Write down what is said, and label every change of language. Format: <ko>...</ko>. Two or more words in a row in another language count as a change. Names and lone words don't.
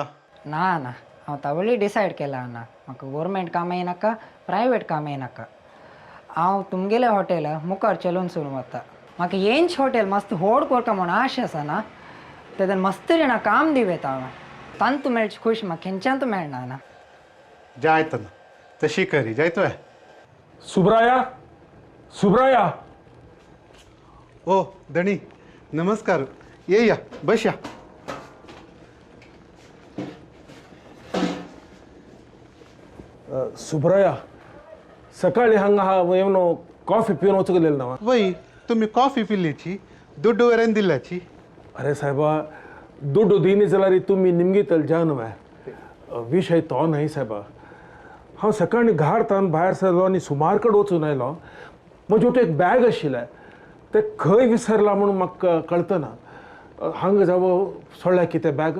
<kok>ना ना हांव तावळी डिसायड केला ना म्हाका गव्हर्मेंट कामय नाका प्रायवेट कामय नाका हांव तुमगेले हॉटेल मुखार चलोवन सुरू वता म्हाका येंच हॉटेल मस्त व्हड करता म्हूण आश आसा ना तेदन मस्त जाणा काम दिवेत हांव तांत मेळची खुश म्हाका खंयच्यान मेळना ना जायत ना तशी करी जायत वे सुब्राया सुब्राया ओ धणी नमस्कार ये या बस या सुब्राया सकाळी हांगा येवन कॉफी पिवन वचगलेलो ना वय तुम्ही कॉफी पिल्लीची दुड्ड वरेन दिल्ल्याची अरे साहेबा दुड्ड दिनी जाल्यार तुमी निमगे तलजान विशय तो न्हय साहेबा हांव सकाळी घारतान भायर सरलो आनी सुमार कडेन वचून आयलो म्हजे वटेन एक बॅग आशिल्लें तें खंय विसरला म्हणून म्हाका कळतना हांगा जावो सोडल्या कितें बॅग</kok>